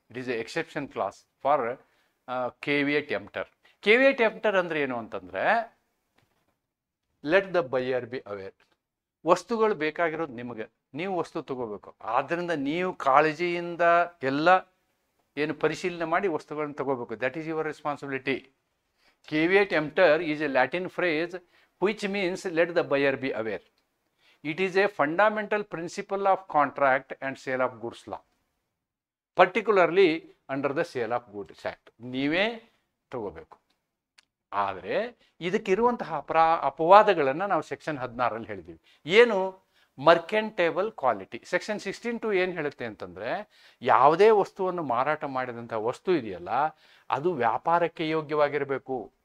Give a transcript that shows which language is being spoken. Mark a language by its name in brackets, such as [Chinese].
[English] It is a exception clause for caveat emptor. Caveat emptor [Kannada] ಅಂದರೆ ಏನು ಅಂತಂದರೆ, [English] Let the buyer be aware. [Kannada] ವಸ್ತುಗಳು ಬೇಕಾಗಿರೋದು ನಿಮಗೆ, ನೀವು ವಸ್ತು ತಗೋಬೇಕು. ಆದ್ದರಿಂದ ನೀವು ಕಾಳಜಿಯಿಂದ ಎಲ್ಲ ಏನು ಪರಿಶೀಲನೆ ಮಾಡಿ ವಸ್ತುಗಳನ್ನು ತಗೋಬೇಕು. [English] That is your responsibility. Caveat emptor is a Latin phrase which means let the buyer be aware. It is a fundamental principle of contract and sale of goods law, particularly under the Sale of Goods Act. [Kannada] ನೀವೇ ತಗೋಬೇಕು. ಆದರೆ ಇದಕ್ಕಿರುವಂತಹ ಅಪವಾದಗಳನ್ನು ನಾವು section 16ರಲ್ಲಿ ಹೇಳಿದ್ದೀವಿ. ಏನು? ಮರ್ಕೆಂಟೇಬಲ್ quality. Section 16(2) ಏನು ಹೇಳುತ್ತೆ ಅಂತಂದರೆ, ಯಾವುದೇ ವಸ್ತುವನ್ನು ಮಾರಾಟ ಮಾಡಿದಂಥ ವಸ್ತು ಇದೆಯಲ್ಲ, ಅದು ವ್ಯಾಪಾರಕ್ಕೆ ಯೋಗ್ಯವಾಗಿರಬೇಕು.